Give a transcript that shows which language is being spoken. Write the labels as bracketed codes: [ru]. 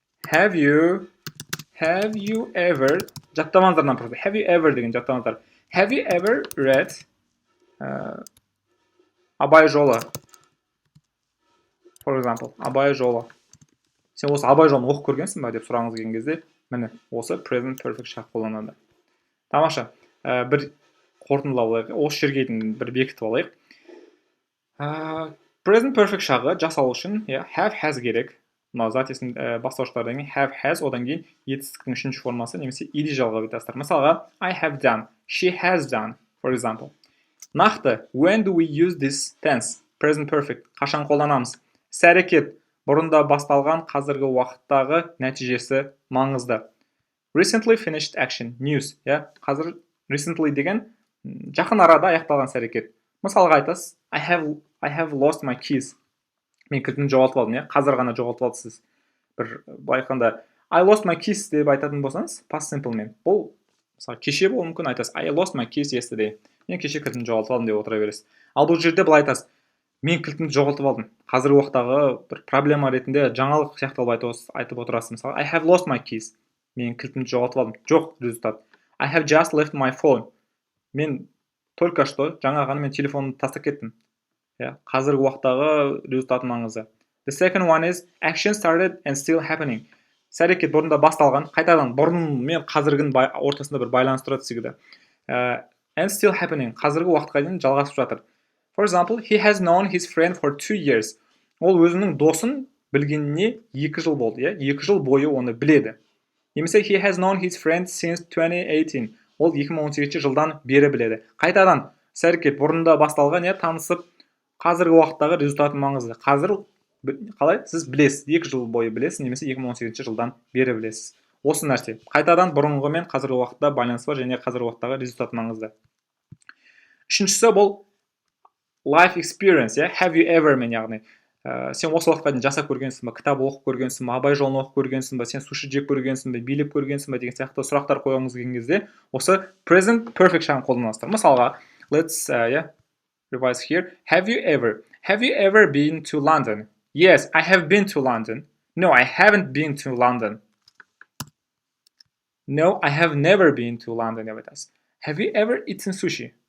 [en] Have you ever, [kk] жаттамаңыздардан [ru] просто, [kk] have you ever деген жаттамаңыздар. [en] Have you ever read Абай жолы? For example, [kk] Абай жолы. Сен осы Абай жолын оқып көргенсің ба деп сұрағыңыз келген кезде, міне, осы present perfect шақ қолданады. Тамаша. Бір қорытындылап алайық. Осы жерге дейін бір бекітіп алайық. Present perfect шағы жасалу үшін have has керек. Мына затесін бастауыштардан кейін have has, одан кейін етістіктің үшінші формасы немесе ed жалғап айтасыздар. Мысалға, [en] I have done, she has done, for example. Нақты, when do we use this tense? [kk] Present perfect. Қашан қолданамыз? Іс-әрекет бұрында басталған қазіргі уақыттағы нәтижесі маңызды. [en] Recently finished action, news. [kk] Қазір recently деген жақын арада аяқталған іс-әрекет. Мысалға айтасыз, [en] I have lost my keys. [kk] Мен кілтімді жоғалтып алдым, қазір ғана жоғалтып алдыңыз. Бір былай айтқанда [en] I lost my keys [kk] деп айтатын болсаңыз, past simple мен. Бұл мысалы кеше болуы мүмкін, айтасыз [en] I lost my keys yesterday. [kk] Мен кеше кілтімді жоғалтып алдым деп отыра бересіз. Ал бұл жерде былай айтасыз, мен кілтімді жоғалтып алдым. Қазіргі уақыттағы бір проблема ретінде жаңалық сияқталып айтып отырасыз. Мысалы [en] I have lost my keys. [kk] Мен кілтімді жоғалтып алдым. Жоқ результат. [en] I have just left my phone. [kk] Мен [ru] только что [kk] жаңа ғана мен телефонымды тастап кеттім. Қазіргі уақыттағы результаты маңызы. [en] The second one is action started and still happening. [kk] Іс-әрекет бұрында басталған, қайтадан бұрын мен қазіргінің ортасында бір байланыстырады секілді. [en] And still happening. [kk] Қазіргі уақытқа дейін жалғасып жатыр. [en] For example, he has known his friend for 2 years. [kk] Ол өзінің досын білгеніне 2 жыл болды. 2 жыл бойы оны біледі. Немесе [en] he has known his friend since 2018. [kk] Ол 2018 жылдан бері біледі. Қайтадан іс-әрекет бұрында басталған, танысып, қазіргі уақыттағы результаты маңызды. Қазір қалай? Сіз білесіз, 2 жыл бойы білесіз, немесе 2018 жылдан бері білесіз. Осы нәрсе. Қайтадан бұрынғы мен қазіргі уақытта байланыс бар және қазіргі уақыттағы результаты маңызды. Үшіншісі бұл life experience, [en] have you ever [kk] мен яғни. Сен осы уақытқа дейін жасап көргенсің ба, кітап оқып көргенсің ба, Абай жолын оқып көргенсің ба, сен суши жеп көргенсің ба, билеп көргенсің ба деген сияқты сұрақтар қойғыңыз келген кезде, осы present perfect шағын қолданасыздар. Мысалға, [en] let's revise here. Have you ever been to London? Yes, I have been to London. No, I haven't been to London. No, I have never been to London. Have you ever eaten sushi?